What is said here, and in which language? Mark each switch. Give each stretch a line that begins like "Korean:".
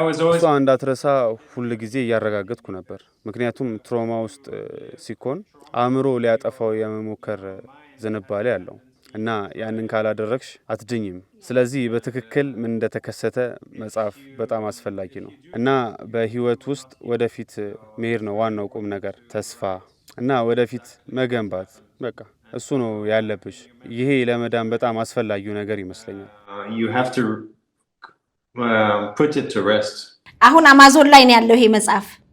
Amharic: እሷ እንዳትረሳ ሁል ጊዜ እያረጋገጥኩ ነበር። ምክንያቱም ትሮማ ውስጥ ሲኮን አእምሮ ሊያጠፋው የመሞከር ዝንባሌ አለው እና ያንን ካላደረግሽ አትድኝም። ስለዚህ በትክክል ምን እንደተከሰተ መጽሐፍ በጣም አስፈላጊ ነው እና በህይወት ውስጥ ወደፊት መሄድ ነው ዋናው ቁም ነገር፣ ተስፋ እና ወደፊት መገንባት። በቃ እሱ ነው ያለብሽ። ይሄ ለመዳን በጣም አስፈላጊው ነገር ይመስለኛል።
English: you have to put it to rest።
Amharic: አሁን አማዞን ላይ ነው ያለው ይሄ መጽሐፍ?